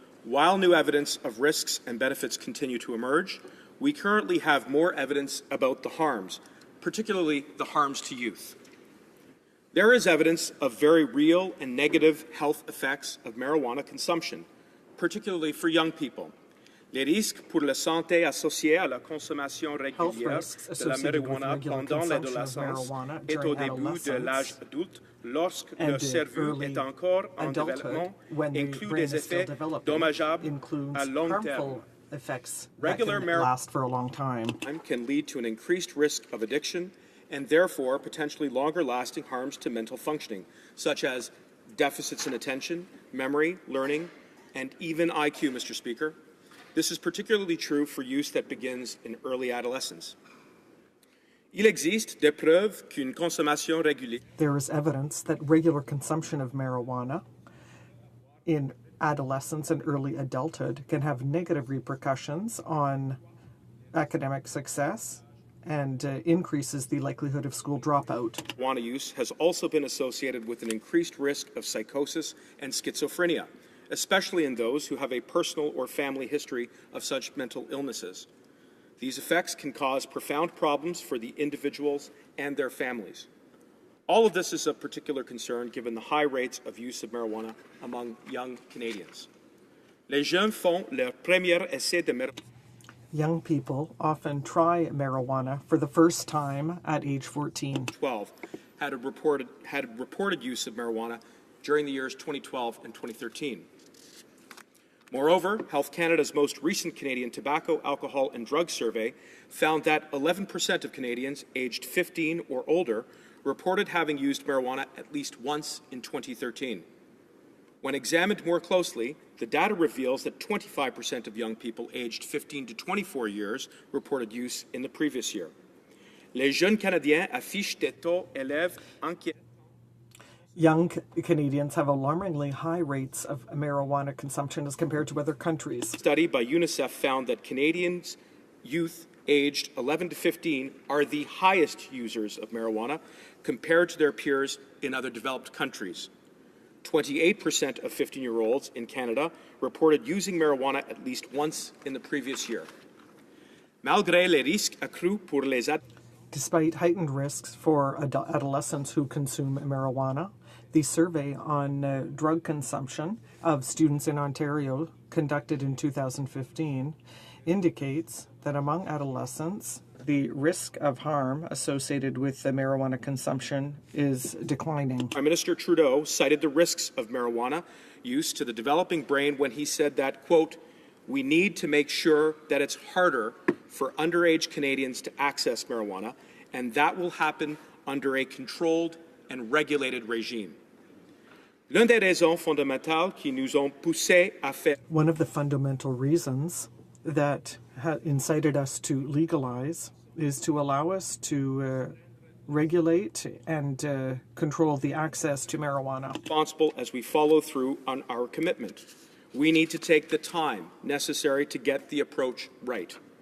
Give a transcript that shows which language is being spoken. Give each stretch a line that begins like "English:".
English: While new evidence of risks and benefits continue to emerge, we currently have more evidence about the harms, particularly the harms to youth. There is evidence of very real and negative health effects of marijuana consumption, particularly for young people.
French: Les risques pour la santé associés à la consommation régulière de la marijuana pendant l'adolescence et au début de l'âge adulte, lorsque le cerveau est encore en développement, incluent des effets dommageables à long terme.
English: Regular marijuana last for a long time can lead to an increased risk of addiction and therefore potentially longer-lasting harms to mental functioning, such as deficits in attention, memory, learning, and even IQ, Mr. Speaker. This is particularly true for use that begins in early adolescence.
French: Il existe des preuves qu'une consommation régulière.
English: There is evidence that regular consumption of marijuana in adolescence and early adulthood can have negative repercussions on academic success and increases the likelihood of school dropout. Marijuana use has also been associated with an increased risk of psychosis and schizophrenia, especially in those who have a personal or family history of such mental illnesses. These effects can cause profound problems for the individuals and their families. All of this is of particular concern given the high rates of use of marijuana among young Canadians.
French: Les jeunes font leur premier essai de marijuana.
English: Young people often try marijuana for the first time at age 14. 12 had reported use of marijuana during the years 2012 and 2013. Moreover, Health Canada's most recent Canadian Tobacco, Alcohol and Drug Survey found that 11% of Canadians aged 15 or older reported having used marijuana at least once in 2013. When examined more closely, the data reveals that 25% of young people aged 15 to 24 years reported use in the previous year.
French: Les jeunes Canadiens affichent des taux élevés inquiétants.
English: Young Canadians have alarmingly high rates of marijuana consumption as compared to other countries. A study by UNICEF found that Canadians youth aged 11 to 15 are the highest users of marijuana compared to their peers in other developed countries. 28% of 15-year-olds in Canada reported using marijuana at least once in the previous year.
French: Malgré les risques accrus pour les
English: Despite heightened risks for adolescents who consume marijuana, the survey on drug consumption of students in Ontario, conducted in 2015, indicates that among adolescents, the risk of harm associated with the marijuana consumption is declining. Prime Minister Trudeau cited the risks of marijuana use to the developing brain when he said that, quote, "We need to make sure that it's harder for underage Canadians to access marijuana, and that will happen under a controlled and regulated regime."
French: L'une des raisons fondamentales qui nous ont poussés à faire.
English: One of the fundamental reasons that incited us to legalize is to allow us to regulate and control the access to marijuana. Responsible as we follow through on our commitment. We need to take the time necessary to get the approach right.